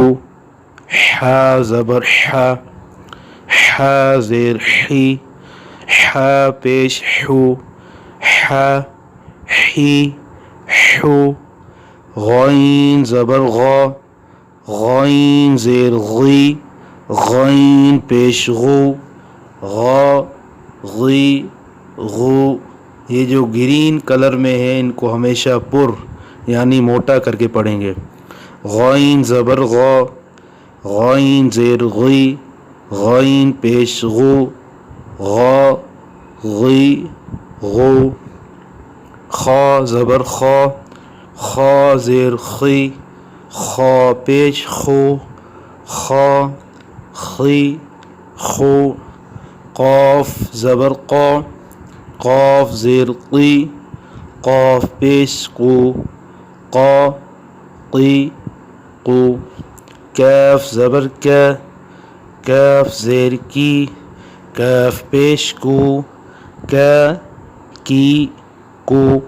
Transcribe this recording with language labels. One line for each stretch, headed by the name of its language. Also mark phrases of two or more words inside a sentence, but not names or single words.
Urdu: حا زبر ح، ح زیر حی، ح پیش حو، ح حی حو۔ غین زبر غا، غین زیر غی، غین پیش غو، غا غی غو۔ یہ جو گرین کلر میں ہے ان کو ہمیشہ پر یعنی موٹا کر کے پڑھیں گے۔ غین زبر غا، غین زیر غی، غین پیش غو، غا غی غو۔ خا زبر خا، خا زیر خی، خا پیش خو، خا خی خو۔ قاف زبر قا، قاف زیر قی، قاف پیش قو، قا قی قو۔ کاف زبر کا، کاف زیر کی، کاف پیش کو، کا کی کو۔